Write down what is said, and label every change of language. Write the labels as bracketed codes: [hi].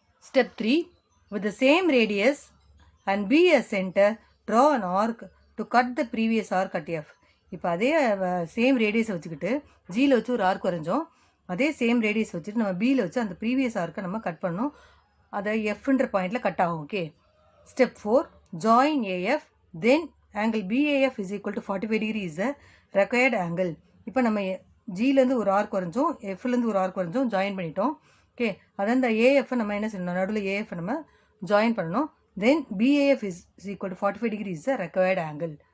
[en] Step 3, with the same radius and be a center, draw an arc to cut the previous arc at F. [ta] இப்போ அதே same ரேடியஸை வச்சுக்கிட்டு ஜியில் வச்சு ஒரு arc வரைஞ்சோம். அதே same radius வச்சுட்டு நம்ம பியில் வச்சு அந்த ப்ரீவியஸ் ஆர்க்கை நம்ம கட் பண்ணணும். அதை எஃப்ன்ற பாயிண்டில் கட் ஆகும். [en] Okay. Step 4, join AF, then angle BAF is equal to 45 degree is the required angle. [ta] இப்போ நம்ம ஜிலேருந்து ஒரு ஆர்க் வரைஞ்சோம், எஃப்லேருந்து ஒரு ஆர்க் வரைஞ்சோம், ஜாயின் பண்ணிட்டோம். ஓகே. அதான் இந்த ஏஎஃப்பை நம்ம என்ன செய்யணும், நடுவில் ஏஎஃப்பை நம்ம ஜாயின் பண்ணணும். [en] Then BAF is equal to 45 degree is the required angle.